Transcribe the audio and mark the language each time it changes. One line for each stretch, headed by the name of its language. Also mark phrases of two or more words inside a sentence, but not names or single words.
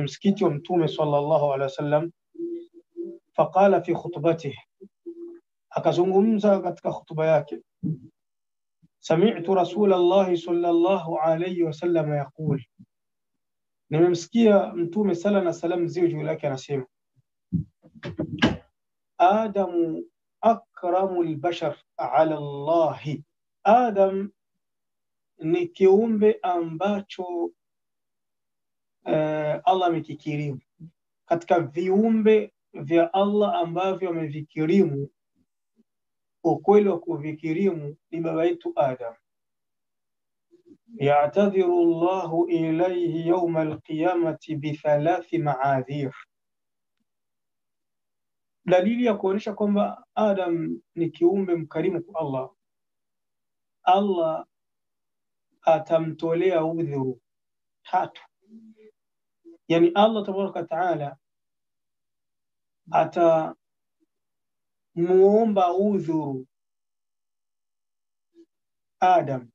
Swahili: msikiti wa Mtume
Arabic: صلى الله عليه وسلم, فقال في خطبته,
Swahili: akazungumza katika khutba yake:
Arabic: سمعت رسول الله صلى الله عليه وسلم يقول,
Swahili: nimemsikia Mtume sala na salam ziwe juu yake anasema:
Arabic: آدم أكرم البشر على الله.
Swahili: Adam ni kiumbe ambacho Allah amekikirimu. Katika viumbe vya Allah ambavyo amevikirimu, ukweli wa kuvikirimu ni baba yetu Adam.
Arabic: يعتذر الله إليه يوم القيامة ب3 معاذير.
Swahili: Dalili ya kuonyesha kwamba Adam ni kiumbe mkarimu kwa Allah, Allah atamtolea udhuru 3. Yani Allah
Arabic: تبارك وتعالى
Swahili: atamuomba udhuru Adam.